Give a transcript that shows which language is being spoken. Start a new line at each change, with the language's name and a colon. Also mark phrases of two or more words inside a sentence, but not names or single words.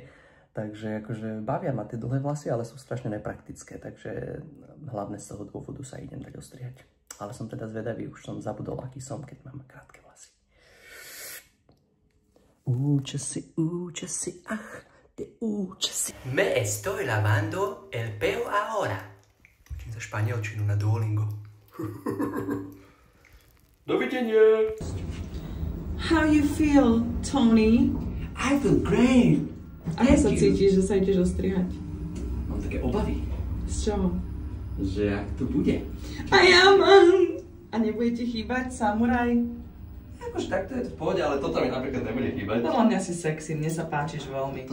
Slovak: Takže akože bavia ma tie dlhé vlasy, ale sú strašne nepraktické, takže hlavne z toho dôvodu sa idem dať ostrihať. Ale som teda zvedavý, už som zabudol, aký som, keď mám krátke vlasy. Účesy, te účesy.
Spanish: Me estoy lavando el pelo ahora.
Slovak: Učím sa španielčinu na Duolingo. Dovidenia.
English: How you feel, Tony? I feel great.
Slovak: Ako sa cítiš, že sa ideš ostrihať? Mám také obavy. Z čoho? Že ak to bude. A ja mám. A nebude ti chýbať samuraj? Akože takto je to v pohode, ale toto mi napríklad nebude chýbať. Podľa mňa si sexy, mne sa páčiš veľmi.